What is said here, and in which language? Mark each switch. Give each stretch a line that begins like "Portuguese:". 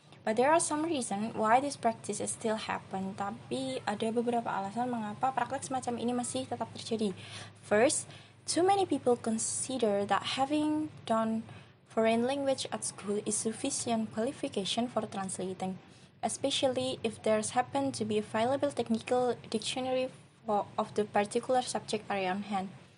English: But there are some reason why this practice is still happen.
Indonesian: Tapi ada beberapa alasan mengapa praktek semacam ini masih tetap terjadi.
English: First, too many people consider that having done foreign language at school is sufficient qualification for translating, especially if there's happen to be available technical dictionary of the particular subject area on hand.